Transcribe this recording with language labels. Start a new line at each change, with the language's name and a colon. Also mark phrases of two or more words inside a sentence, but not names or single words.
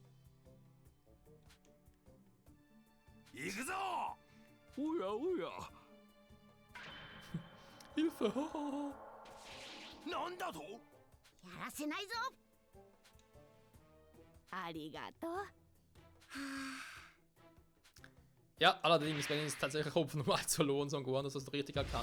German: Hilfe!
Japanese: なんだと？やらせないぞ。ありがとう。
German: Ja, allerdings, wenn es tatsächlich Opfer Nummer 1 verloren, Son Gohan, das hast du richtig erkannt.